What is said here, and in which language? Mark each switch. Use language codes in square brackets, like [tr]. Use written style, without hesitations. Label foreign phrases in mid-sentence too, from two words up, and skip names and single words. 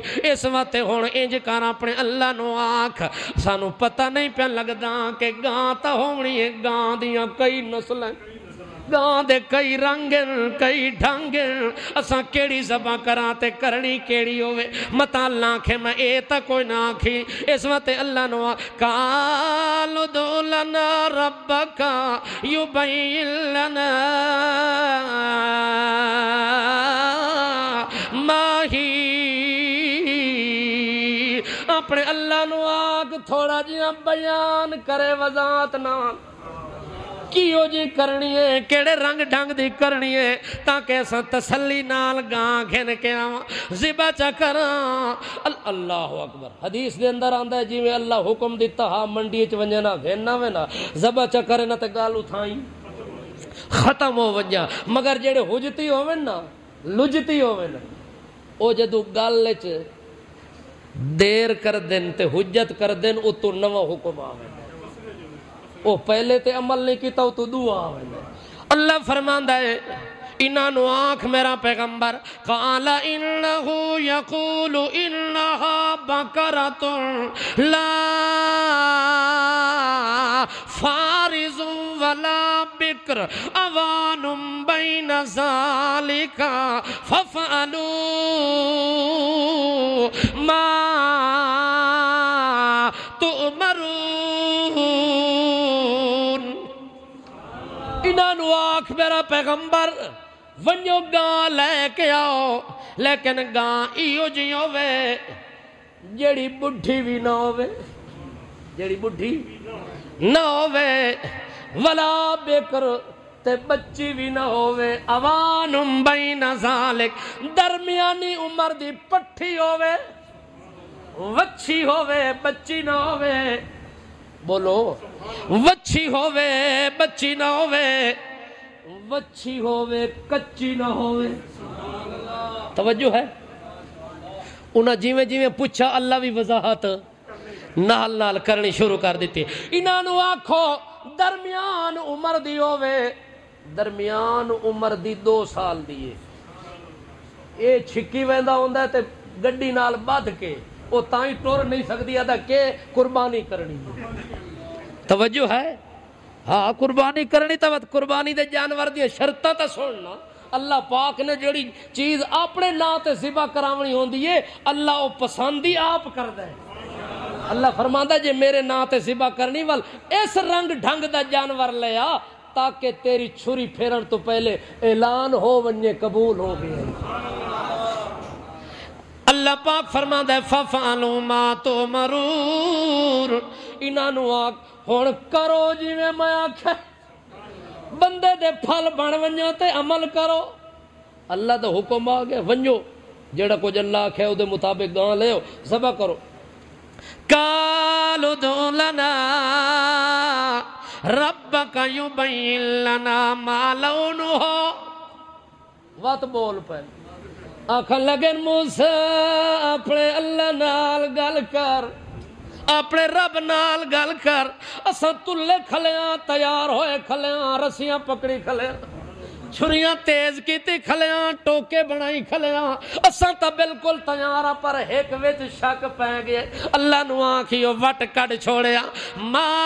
[skr] اس وقت ہن انج کر اپنے اللہ نو آکھ سانو پتہ نہیں پیا لگدا کہ گاں تا ہونی ہے، گاں دیاں کئی نسلاں، گاں دے کئی رنگ کئی ڈھنگ، اساں کیڑی ذبح کراں تے کرنی کیڑی ہوے، متا اللہ آکھے میں اے تا کوئی نہ آکھی۔ اس وقت اللہ نو [ar] قالوا ادع لنا ربک یبین لنا ما ہی، [skr] اپنے اللہ نو آگ تھوڑا جہاں بیان کرے وضاحت نال کیو جی کرنی ہے، کیڑے رنگ ڈھنگ دی کرنی ہے، تاکہ ایسا تسلی نال گاں گھن کے آواں ذبح چا کراں۔ [ar] اللہ اکبر، [skr] حدیث دے اندر آندا ہے جی میں اللہ حکم دیتا ہاں منڈی چ ونجے نہ گھن وے نہ ذبح چا کرے نہ تے گل اتھائیں ختم ہو ونجا، مگر جڑے حجتی ہوون نا لجتی ہوون او جدوں گل وچ دیر کر دین تے حجت کر دین او تو نواں حکم آوے، او پہلے تے عمل نہیں کیتا او تو دعا آوے۔ اللہ فرماندا ہے انہاں نو آنکھ میرا پیغمبر [ar] قال انہو یقول انہا بقرۃ لا فارض ولا بکر اوان بین ذالک ففعلوا ما تؤمرون۔ [skr] انہاں نو آکھ میرا پیغمبر ونجو گاں لے کے آؤ، لیکن گاں ایو جی ہوے جیڑی بڈھی بھی نہ ہوے، جیڑی بڈھی نہ ہوے، [ar] ولا بکر [skr] تے بچی بھی نہ ہوے، [ar] اوان بین ذالک [skr] درمیانی عمر دی پٹھی ہوے، وچھی ہوے بچی نہ ہوے، بولو وچھی ہوے بچی نہ ہوے، وچھی ہوے کچی نہ ہوے۔ توجہ ہے؟ انہاں جیویں جیویں پوچھا اللہ بھی وضاحت نال نال کرنی شروع کر دیتی۔ انہاں نو آکھو درمیان عمر دی ہوے، درمیان عمر دی 2 سال دی ہے، اے چھکی ویندا ہوندا تے گڈی نال بدھ کے او تائیں ٹر نہیں سکدی، ادا کہ قربانی کرنی توجہ ہے؟ ہاں قربانی کرنی تو قربانی دے جانور دی شرطاں تا سننا۔ اللہ پاک نے جڑی چیز اپنے نا تے ذبح کراونی ہوندی ہے اللہ او پسندی آپ کردا ہے۔ اللہ فرماندا جے میرے نا تے ذبح کرنی ول اس رنگ ڈھنگ دا جانور لے آ تاکہ تیری چھری پھیرن تو پہلے اعلان ہو ونجے قبول ہو گئے۔ اللہ پاک فرماندا ہے [ar] فَفَعَلُوا مَا تُؤْمَرُونَ، [skr] انہاں نو آکھ ہن کرو جویں میں آکھیا، بندے دے پھل بن ونجو تے عمل کرو۔ اللہ دا حکم آ گیا ونجو، جڑا کچھ اللہ آکھے او دے مطابق گاں لیو ذبح کرو۔ [ar] قالوا ادع لنا ربک یبین لنا ما لونہ، [skr] وات بول پہ آکھن لگن موسیٰ اپنے اللہ نال گل کر، اپنے رب نال گل کر، اساں تلے کھلیاں تیار ہوئے کھلیاں رسیاں پکڑی کھلیاں چھریاں تیز کیتی کھلیاں ٹوکے بنائی کھلیاں اساں تا بالکل تیار پر ایک وچ شک پہ گئے اللہ نو آکھیو وٹ کڈ چھوڑیا ما